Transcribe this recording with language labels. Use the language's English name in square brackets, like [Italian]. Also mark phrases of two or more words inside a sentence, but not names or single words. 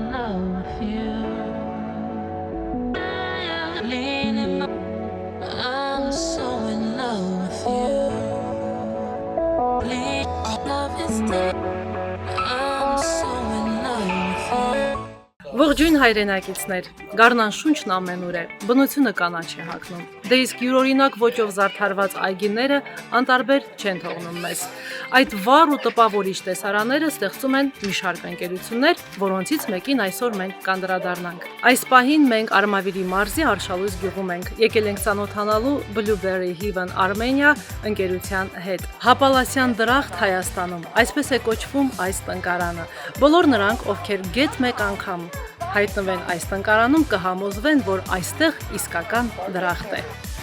[English] love with you. I'm so in love with you. Love is dead. I'm so in love with you. [Armenian] Ողջույն հայրենակիցներ, գառնան շունչն ամենուր է, բնությունը կանաչ է հագնում, դե իսկ յուրօրինակ ոճով զարդարված այգիները անտարբեր չեն թողնում մեզ։ Այդ վառ ու տպավորիչ տեսարանները ստեղծում են մի շարք ընկերություններ, որոնցից մեկին այսօր մենք կանդրադառնանք։ Այս պահին մենք Արմավիրի մարզի Արշալույս գյուղում ենք, եկել ենք ծանոթանալու Blueberry Heaven Armenia ընկերության հետ։ Հապալասյան դրախտ Հայաստանում, այսպես է կոչվում այս տնկարանը։ Բոլոր նրանք, ովքեր գեթ մեկ անգամ հայտնվեն այս տնկարանում, կհամոզվեն, որ այստեղ իսկական դրախտ է։